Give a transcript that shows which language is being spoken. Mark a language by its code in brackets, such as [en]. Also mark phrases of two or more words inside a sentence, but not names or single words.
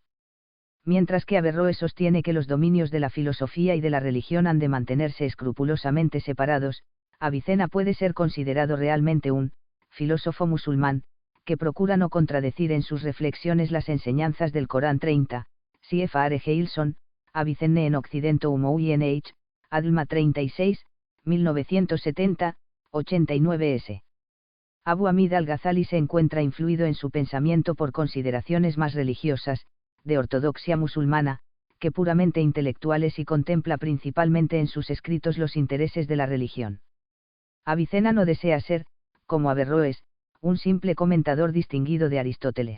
[es] Mientras que Averroes sostiene que los dominios de la filosofía y de la religión han de mantenerse escrupulosamente separados, Avicena puede ser considerado realmente un filósofo musulmán, que procura no contradecir en sus reflexiones las enseñanzas del Corán 30, CFR Gilson, Avicenne en Occidente UNH, Adlma 36, 1970, 89s. Abu Hamid al-Ghazali se encuentra influido en su pensamiento por consideraciones más religiosas, de ortodoxia musulmana, que puramente intelectuales y contempla principalmente en sus escritos los intereses de la religión. Avicena no desea ser, como Averroes, un simple comentador distinguido de Aristóteles.